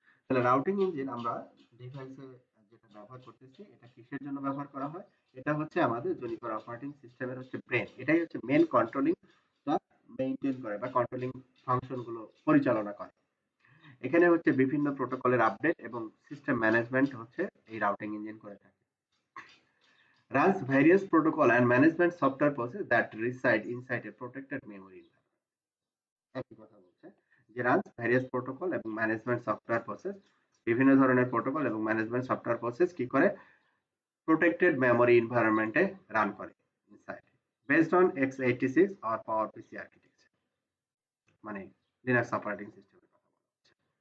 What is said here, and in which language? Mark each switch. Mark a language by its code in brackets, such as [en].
[bn] তাহলে routing engine আমরা ডিভাইসে যেটা ব্যবহার করতেছি, এটা কিসের জন্য ব্যবহার করা হয়? এটা হচ্ছে আমাদের জুনিপার অপারেটিং সিস্টেমের হচ্ছে ব্রেন। এটাই হচ্ছে মেন কন্ট্রোলিং বা মেইনটেইন করে বা কন্ট্রোলিং ফাংশন গুলো পরিচালনা করে। এখানে হচ্ছে বিভিন্ন প্রোটোকলের আপডেট এবং সিস্টেম ম্যানেজমেন্ট হচ্ছে এই রাউটিং ইঞ্জিন করে থাকে। [en] Runs various protocol and management software processes that reside inside a protected memory environment। [bn] একই কথা বলছে যে [en] runs various protocol [bn] এবং [en] management software process, [bn] বিভিন্ন ধরনের প্রোটোকল এবং ম্যানেজমেন্ট সফটওয়্যার প্রসেস কি করে? প্রোটেক্টেড মেমোরি এনভায়রনমেন্টে রান করে inside, based on x86 or PowerPC architecture, মানে লিনাক্স অপারেটিং সিস্টেমের কথা বলা হচ্ছে।